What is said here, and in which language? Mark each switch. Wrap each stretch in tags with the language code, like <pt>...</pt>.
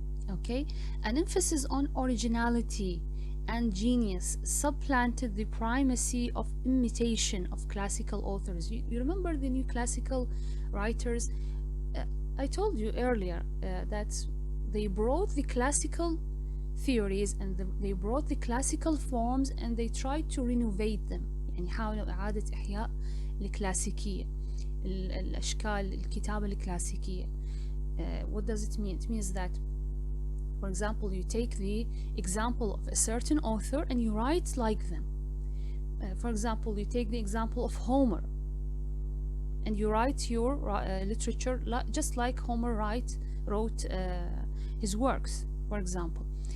<en>Okay, an emphasis on originality and genius supplanted the primacy of imitation of classical authors. You remember the new classical writers? I told you earlier that they brought the classical theories and they brought the classical forms and they tried to renovate them.</en> <ar>يعني حاولوا إعادة إحياء الكلاسيكية، الأشكال الكتابة الكلاسيكية.</ar> <en>What does it mean? It means that, for example, you take the example of a certain author and you write like them. For example, you take the example of Homer and you write your literature just like Homer wrote his works, for example.</en>